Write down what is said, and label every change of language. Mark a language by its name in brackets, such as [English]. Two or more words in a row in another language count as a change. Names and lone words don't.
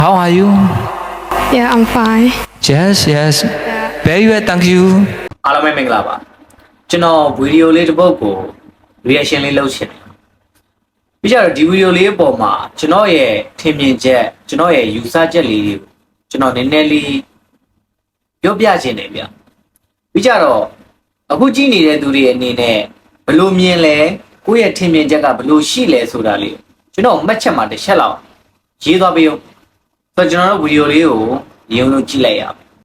[English] How are you? Yeah, I'm fine. Yes, yes. Very well, thank you. [Burmese] အားလုံးပဲမင်္ဂလာပါကျွန်တော်ဗီဒီယိုလေးတစ်ပုဒ်ကို reaction လေးလုပ်ချင်တယ်ပြီးကြတော့ဒီဗီဒီယိုလေးအပေါ်မှာကျွန်တော်ရဲ့ထင်မြင်ချက်ကျွန်တော်ရဲ့ယူဆချက်လေးတွေကိုကျွန်တော်နည်းနည်းလေးပြောပြချင်တယ်ဗျပြီးကြတော့အခုကြည့်နေတဲ့သူတွေအနေနဲ့ဘယ်လိုမြင်လဲကိုယ့်ရဲ့ထင်မြင်ချက်ကဘယ်လိုရှိလဲဆိုတာလေးကျွန်တော်မှတ်ချက်မှာတစ်ချက်လောက်ရေးသွားပေးဦးဆိုတော့ကျွန်တော်တို့ဗီဒီယိုလေးကိုရုံလို့ကြည့်လိုက်ရအောင်